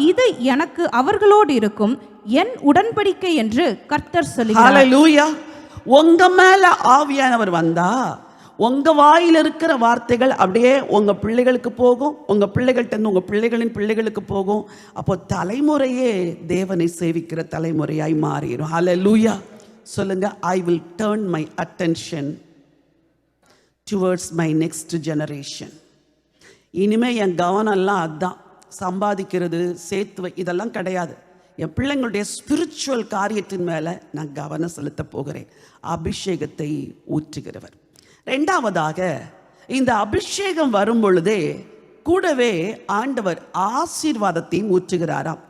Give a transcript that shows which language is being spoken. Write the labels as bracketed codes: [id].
[ta] இது எனக்கு அவர்களோடு இருக்கும் என் உடன்படிக்கை என்று கர்த்தர் சொல்லுகிறார். ஹல்லேலூயா. உங்க மேல ஆவியானவர் வந்தா உங்க வாயில் இருக்கிற வார்த்தைகள் அப்படியே உங்க பிள்ளைகளுக்கு போகும், உங்க பிள்ளைகள்கிட்ட உங்க பிள்ளைகளின் பிள்ளைகளுக்கு போகும். அப்போ தலைமுறையே தேவனை சேவிக்கிற தலைமுறையாய் மாறிடும். ஹல்லேலூயா. சொல்லுங்க, [en] I will turn my attention towards my next generation. [ta] இனிமே என் கவனம் எல்லாம் அதான், சம்பாதிக்கிறது சேர்த்து இதெல்லாம் கிடையாது. என் பிள்ளைங்களுடைய ஸ்பிரிச்சுவல் காரியத்தின் மேல நான் கவனம் செலுத்த போகிறேன். அபிஷேகத்தை ஊற்றுகிறவர். ரெண்டாவதாக, இந்த அபிஷேகம் வரும் பொழுதே கூடவே ஆண்டவர் ஆசீர்வாதத்தையும் ஊற்றுகிறாராம்.